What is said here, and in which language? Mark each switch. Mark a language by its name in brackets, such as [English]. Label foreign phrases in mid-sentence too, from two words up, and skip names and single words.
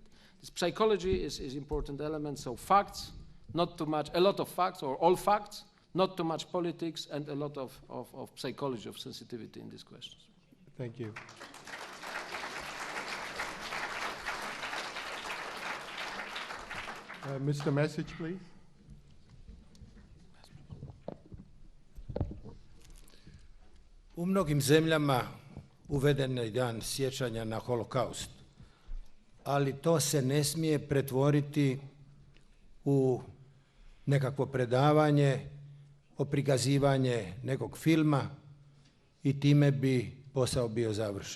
[English] This psychology is important element, so facts, not too much, a lot of facts, or all facts, not too much politics, and a lot of psychology, of sensitivity in these questions. Thank you. Mr. Mesic, please. [Croatian] U mnogim zemljama uveden je dan sjećanja na Holokaust, ali to se ne smije pretvoriti u nekakvo predavanje, o prikazivanje nekog filma i time bi posao bio završen.